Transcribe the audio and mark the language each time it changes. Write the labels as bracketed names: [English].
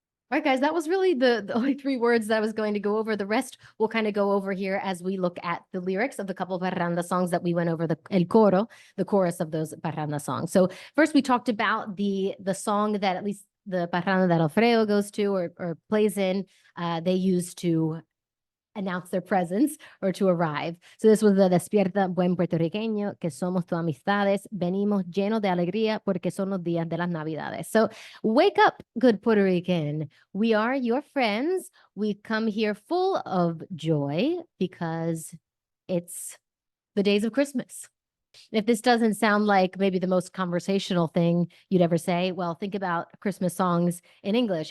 [English] All right, guys, that was really the only 3 words that I was going to go over. The rest we'll kind of go over here as we look at the lyrics of the couple of parranda songs that we went over, [Spanish] el coro, [English] the chorus of those parranda songs. So first we talked about the song that at least the parranda that Alfredo goes to or plays in, they use to announce their presence or to arrive. So this was the [Spanish] Despierta, buen puertorriqueño, que somos tus amistades, venimos llenos de alegría porque son los días de las Navidades. [English] So wake up, good Puerto Rican. We are your friends. We come here full of joy because it's the days of Christmas. If this doesn't sound like maybe the most conversational thing you'd ever say, well, think about Christmas songs in English.